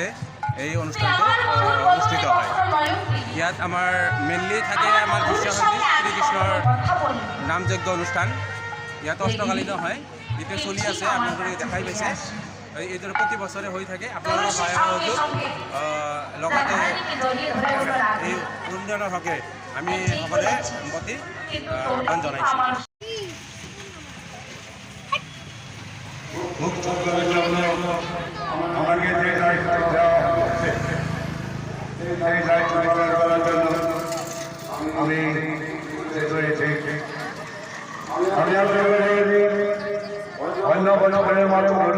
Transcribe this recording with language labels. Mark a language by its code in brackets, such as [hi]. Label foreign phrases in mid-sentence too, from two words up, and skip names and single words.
[as] এই অনুষ্ঠানটো অনুষ্ঠিত হয় ইয়াত আমাৰ মেইনলি থাকে আমাৰ বিশ্বশান্তি শ্ৰীকৃষ্ণৰ নামযজ্ঞ অনুষ্ঠান ইয়াত অষ্টকালীন হয় যিটো চলি আছে আপোনালোকে দেখাই পাইছে এইদৰে প্ৰতি বছৰে হৈ থাকে আপোনালোকৰ সহায় সহযোগ লগতে এই উন্নয়নৰ হকে আমি সকলোৱে প্ৰতি আহ্বান জনাইছোঁ [bn] আমাকে যে দায়িত্ব দেওয়া হচ্ছে সেই দায়িত্ব পালন করার জন্য আমি আমি আশা করি অন্য বছরের মতো